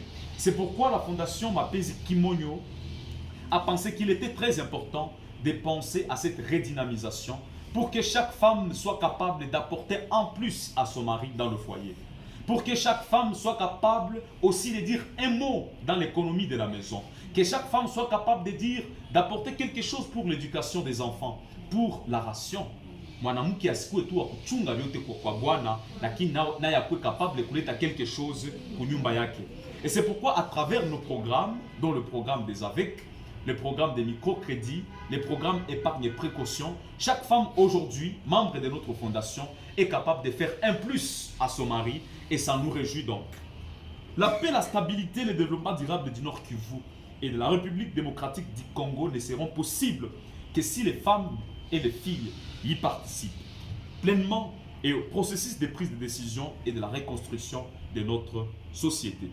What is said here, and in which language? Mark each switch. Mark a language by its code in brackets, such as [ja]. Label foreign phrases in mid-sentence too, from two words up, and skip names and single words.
[fr] C'est pourquoi la fondation Mapenzi Kimonyo a pensé qu'il était très important de penser à cette redynamisation pour que chaque femme soit capable d'apporter en plus à son mari dans le foyer. Pour que chaque femme soit capable aussi de dire un mot dans l'économie de la maison. Que chaque femme soit capable de dire, d'apporter quelque chose pour l'éducation des enfants, pour la ration. [sw] Mwanamke asikuwe tu akuchunga vyote kwa bwana, lakini naye akuwe [fr] capable de [sw] kuleta [fr] quelque chose [sw] kwa nyumba yake. [fr] Et c'est pourquoi à travers nos programmes, dont le programme des AVEC, le programme des microcrédits, les programmes épargne et précaution, chaque femme aujourd'hui, membre de notre fondation, est capable de faire un plus à son mari et ça nous réjouit donc. La paix, la stabilité, le développement durable du Nord Kivu et de la République démocratique du Congo ne seront possibles que si les femmes et les filles y participent pleinement et au processus de prise de décision et de la reconstruction de notre société.